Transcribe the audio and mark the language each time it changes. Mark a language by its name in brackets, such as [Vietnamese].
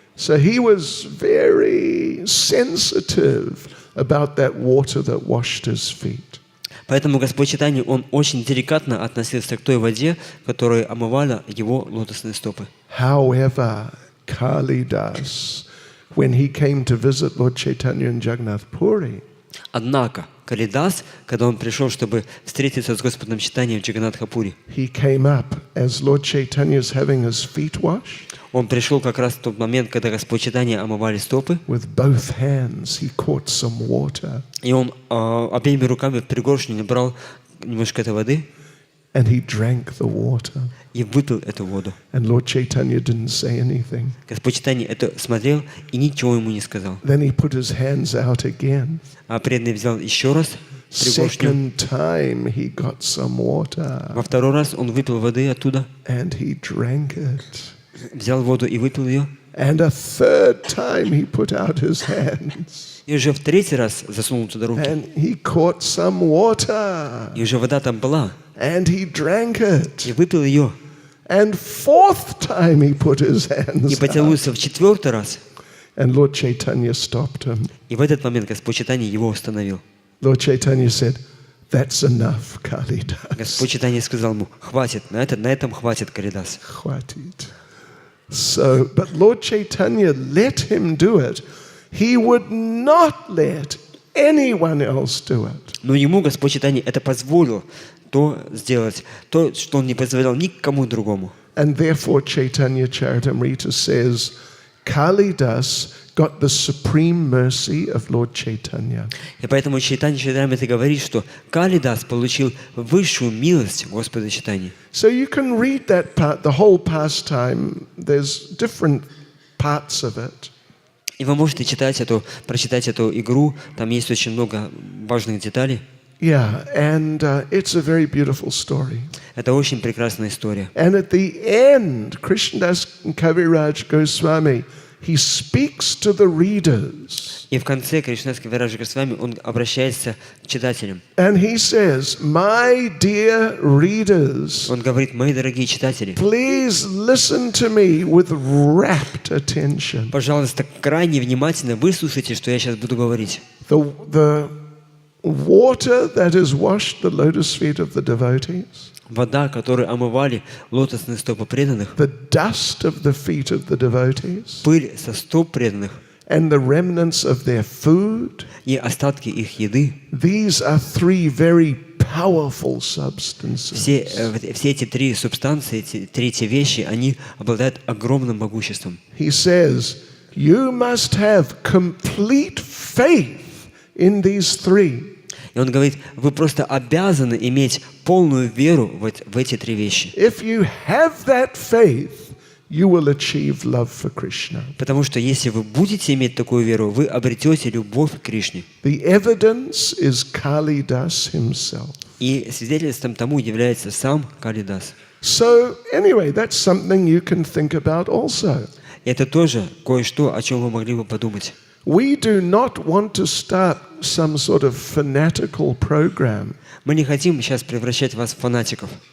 [English] So he was very sensitive about that water that washed his feet. [Russian] Поэтому Господь Чайтанья, он очень деликатно относился к той воде, которая омывала его лотосные стопы. [English] However, Kalidas, when he came to visit Lord Chaitanya in Jagannath Puri, [Russian] Однако, Калидас, когда он пришел, чтобы встретиться с Господом Чайтаньей в Джаганнатхапури, [English] he came up as Lord Chaitanya is having his feet washed. [Russian] он пришел как раз в тот момент, когда Господь Чайтанья омывали стопы, [English] With both hands, he caught some water [Russian] и он обеими руками в пригоршню набрал немножко этой воды [English] and he drank the water. [Russian] и выпил эту воду. [English] And Lord Chaitanya didn't say anything. [Russian] Господь Чайтанья это смотрел и ничего ему не сказал. [English] Then he put his hands out again. [Russian] А преданный взял еще раз пригоршню. [English] Second time, he got some water [Russian] Во второй раз он выпил воды оттуда, [English] and he drank it. [Russian] взял воду и выпил ее. [English] And a third time, he put out his hands [Russian] И уже в третий раз засунул туда руки. [English] and he caught some water [Russian] И уже вода там была. [English] and he drank it. [Russian] И выпил ее. [English] And fourth time, he put his [Russian] И [English] hands out. [Russian] потянулся в четвертый раз. [English] And Lord Chaitanya stopped him. [Russian] И в этот момент Господь Чайтанья его остановил. [English] Lord Chaitanya said, "That's enough, Kalidas." [Russian] Господь Чайтанья сказал ему: хватит, на этом хватит, Калидас. Хватит. [English] So, but Lord Chaitanya let him do it. He would not let anyone else do it. [Russian] Но ему Господь Чайтанья это позволил то сделать, то, что он не позволял никому другому. [English] And therefore Chaitanya Charitamrita says, Kalidas got the supreme mercy of Lord Chaitanya. [Russian] И поэтому Чайтанья Чаритамрита говорит, что Калидас получил высшую милость Господа Чайтаньи. [English] So you can read that part, the whole pastime. There's different parts of it. [Russian] И вы можете прочитать эту игру, там есть очень много важных деталей. [English] Yeah, and it's a very beautiful story. [Russian] Это очень прекрасная история. [English] And at the end, Krishnadas Kaviraj Goswami, he speaks to the readers. [Russian] И в конце Кришнадас Кавирадж Госвами он обращается к читателям. [English] And he says, "My dear readers, [Russian] Он говорит: мои дорогие читатели, [English] please listen to me with rapt attention. [Russian] пожалуйста, крайне внимательно выслушайте, что я сейчас буду говорить. [English] The water that has washed the lotus feet of the devotees, [Russian] Вода, которой омывали лотосные стопы преданных, [English] the dust of the feet of the devotees, [Russian] пыль со стоп преданных [English] and the remnants of their food, [Russian] и остатки их еды, [English] these are three very powerful substances. [Russian] все эти три субстанции, эти третьи вещи, они обладают огромным могуществом. [English] He says, you must have complete faith in these three. [Russian] И он говорит: вы просто обязаны иметь полную веру в эти три вещи. [English] If you have that faith, you will achieve love for Krishna. [Russian] Потому что если вы будете иметь такую веру, вы обретете любовь к Кришне. [English] The evidence is Kalidas himself. [Russian] И свидетельством тому является сам Калидас. [English] So anyway, that's something you can think about also. [Russian] И это тоже кое-что, о чем вы могли бы подумать. [English] We do not want to start some sort of fanatical program. [Russian] Мы не хотим сейчас превращать вас в фанатиков.